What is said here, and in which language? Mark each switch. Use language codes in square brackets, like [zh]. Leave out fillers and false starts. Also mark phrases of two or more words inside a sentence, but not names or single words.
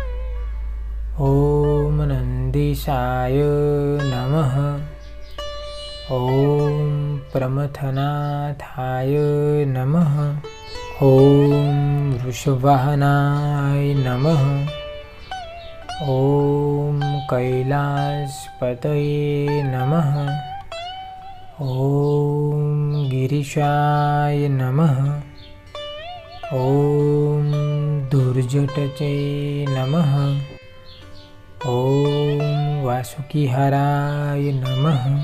[sa] ઓમ નંદીશાય નમઃ. ઓમ પ્રમથનાથાય નમઃ. ઓમ વૃષવાહનાય નમઃ. ॐ कैलासपतये नमः। ॐ गिरीशाय नमः। ॐ दुर्जटचे नमः। ॐ वासुकीहाराय नमः।